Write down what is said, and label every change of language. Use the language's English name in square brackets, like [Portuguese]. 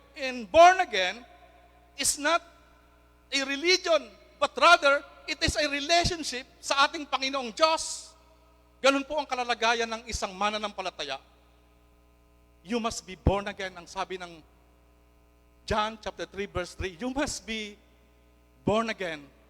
[English] And born again is not a religion, but rather, it is a relationship [Filipino] sa ating Panginoong Diyos. Ganun po ang kalalagayan ng isang mananampalataya. [English] You must be born again. [Filipino] Ang sabi ng John chapter 3 verse 3, [English] you must be born again.